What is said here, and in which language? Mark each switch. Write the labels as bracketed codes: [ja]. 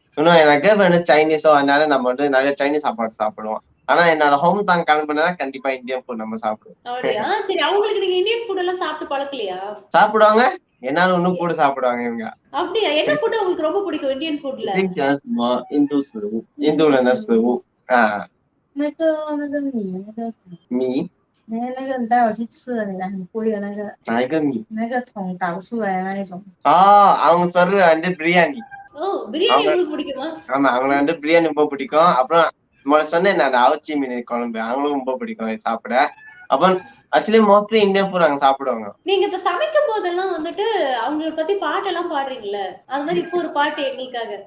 [ta] இன்னும் எனக்கு வந்து சைனீஸோ, அதனால நம்ம வந்து நிறைய சைனீஸ் சாப்பாடு சாப்பிடுவோம். ஆனா என்னோட ஹோம் டவுன் கிளம்புனா கண்டிப்பா இந்தியன் ஃபுட் நம்ம சாப்பிடுவோம். அப்படியா? சரி, அவங்களுக்கு நீங்க இந்தியன் ஃபுட் எல்லாம் சாப்பிட்டு பழக்கலையா? சாப்பிடுவாங்க, என்னால இன்னும் கூட சாப்பிடுவாங்க இவங்க. அப்படியா? என்ன ஃபுட் உங்களுக்கு ரொம்ப பிடிக்கும் இந்தியன் ஃபுட்ல? [zh] 印度食物，印度人的食物啊。那个米，那个你带我去吃了，那个很贵的那个。哪一个米？那个桶倒出来的那一种。 [ta] அவங்க சொல்றது வந்து பிரியாணி. பிரியாணி உங்களுக்கு பிடிக்குமா? ஆமா, அவங்களுக்கு வந்து பிரியாணி ரொம்ப பிடிக்கும். அப்புறம் சொன்னேன் நான் அவுச்சி மீன் குழம்பு, அவங்களும் ரொம்ப பிடிக்கும் சாப்பிட. அப்புறம் ஆக்சுவலி மோஸ்ட்லி இந்தியன் ஃபுட் அங்க சாப்பிடுவாங்க. நீங்க இப்ப சமைக்கும் போதெல்லாம் வந்துட்டு அவங்கள பத்தி பாட்டெல்லாம் பாடுறீங்கல்ல, அது மாதிரி இப்போ ஒரு பாட்டு எங்களுக்காக.